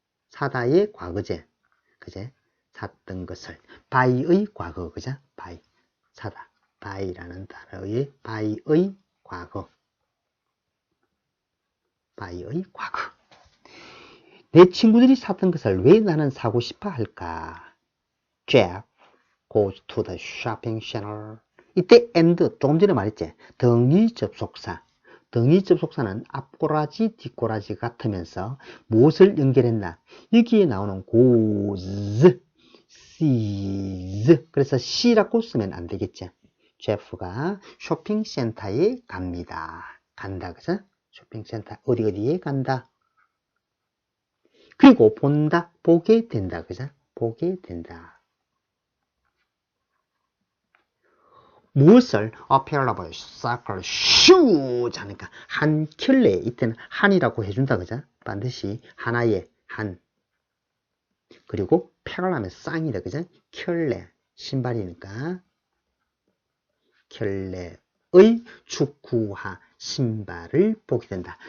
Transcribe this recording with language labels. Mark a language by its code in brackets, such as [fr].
[ko] 사다의 과거제. 그제? 샀던 것을. buy의 과거. 그죠? buy. 사다. buy라는 단어의 buy의 과거. buy의 과거. 내 친구들이 샀던 것을 왜 나는 사고 싶어 할까? [en] Jeff goes to the shopping center. [ko] 이때 and 조금 전에 말했지. 등위 접속사. 등위 접속사는 앞꼬라지 뒷꼬라지 같으면서 무엇을 연결했나? 여기에 나오는 goes, sees. 그래서 se라고 쓰면 안 되겠지. Jeff가 쇼핑센터에 갑니다. 간다. 그죠? 쇼핑센터 어디에 간다. 그리고 본다, 보게 된다. 그죠? 보게 된다. 무엇을? [en] A pair of soccer shoes [ko] 하니까 한 켤레. 이때는 한이라고 해준다. 그죠? 반드시 하나의 한. 그리고 pair 하면 쌍이다. 그죠? 켤레. 신발이니까. 켤레의 축구화 신발을 보게 된다.